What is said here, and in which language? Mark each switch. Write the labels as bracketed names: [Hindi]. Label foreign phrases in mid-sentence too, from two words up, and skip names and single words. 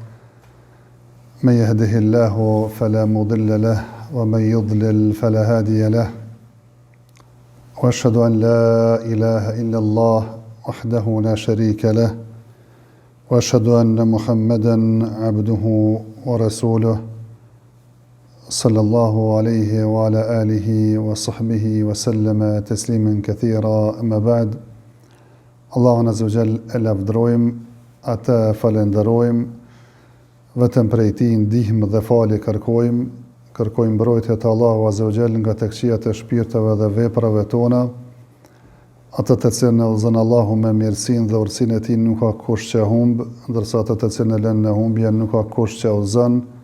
[Arabic] من يهده الله فلا مضل له ومن يضلل فلا هادي له وأشهد أن لا إله إلا الله وحده لا شريك له وأشهد أن محمدًا عبده ورسوله صلى الله عليه وعلى آله وصحبه وسلم تسليما كثيرا أما بعد. [Albanian] Allahun [Arabic] عز وجل [Albanian] e lavdërojmë, atë falenderojmë, vetëm prej Tij ndihmë dhe falje kërkojmë mbrojtje të Allahu [Arabic] عز وجل [Albanian] nga të këqijat e shpirteve dhe veprave tona, atë të cilën e udhëzon Allahu me mirësinë dhe urtësinë e Tij nuk ka kush që humb, ndërsa atë të cilën e lën në humbje nuk ka kush që udhëzon.